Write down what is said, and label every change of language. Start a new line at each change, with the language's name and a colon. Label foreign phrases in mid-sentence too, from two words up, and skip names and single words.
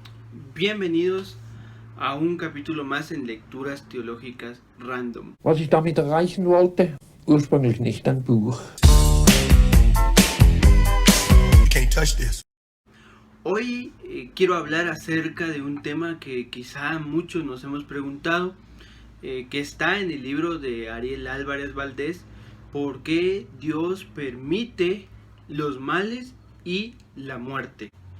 Spanish: Bienvenidos a un capítulo más en Lecturas Teológicas Random.
German: Was ich damit erreichen wollte? Ursprünglich nicht ein Buch.
English: Can't touch this.
Spanish: Hoy quiero hablar acerca de un tema que quizá muchos nos hemos preguntado, que está en el libro de Ariel Álvarez Valdés: ¿por qué Dios permite los males y la muerte?